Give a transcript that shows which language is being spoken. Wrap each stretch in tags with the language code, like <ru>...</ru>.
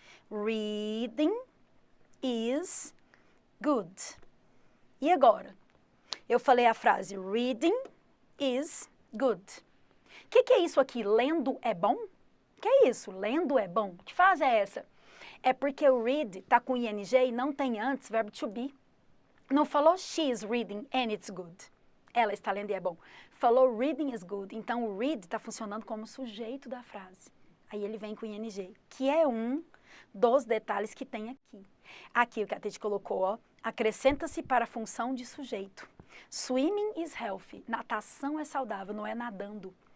<en>Reading is good.</en> <pt>E agora? Eu falei a frase</pt> <en>reading is good.</en> <pt>O que é isso aqui? Lendo é bom? O que é isso? Lendo é bom? Que frase é essa? É porque o read tá com ing e não tem antes verbo to be. Não falou</pt> <en>she is reading and it's good.</en> <pt>Ela está lendo e é bom. Falou</pt> <en>reading is good.</en> <pt>Então o read está funcionando como sujeito da frase. Aí ele vem com ing, que é um dos detalhes que tem aqui. Aqui o que a Tete colocou, ó, acrescenta-se para a função de sujeito.</pt> <en>Swimming is healthy.</en> <pt>Natação é saudável, não é nadando.</pt>